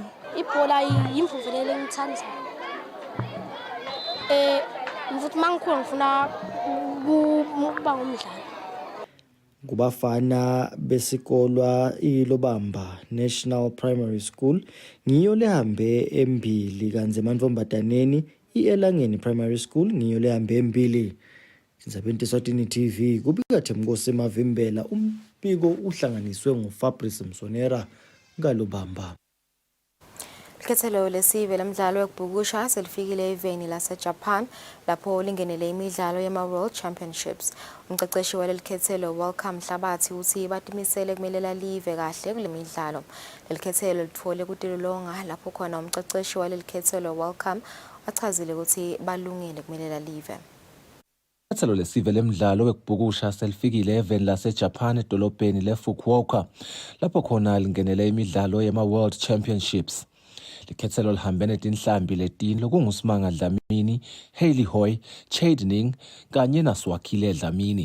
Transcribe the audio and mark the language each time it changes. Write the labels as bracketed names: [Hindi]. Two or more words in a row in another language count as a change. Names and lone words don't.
[Swati] Ibhola yimvuvulelo engithandayo. Mfuthi mangikhulu ngifuna ukuba ngumdlali. Kubafana besikolwa iLobamba National Primary School ngiyo lehambe embili kanze emantfombataneni iElangeni Primary School ngiyo lehambe embili. Tindzaba Eswatini TV kubika Themkosi Mavimbela umbiko uhlanganiswe nguFabrice Msonera ngaLobamba. Ikhethelo lesive lemidlalo yokubhukusha selifikile eveni laseJapan lapho lingenele imidlalo yema- [English] World Championships. [Swati] Umqeqeshi waleli khethelo Welcome Hlabathi uthi batimisele kumelela live kahle kule midlalo. Leli khethelo lithole kutilolonga lapho khona umqeqeshi waleli khethelo Welcome achazile ukuthi balungile kumelela live. Ikhethelo lesive lemidlalo yokubhukusha selifikile eveni laseJapan edolobheni leFukuoka lapho khona lingenele imidlalo yema- [English] World Championships. [Swati] Likhethelo lihambene tinhlambi letini lokunguSimanga Dlamini, Hailey Hoy, Chadning kanye naSwakile Dlamini.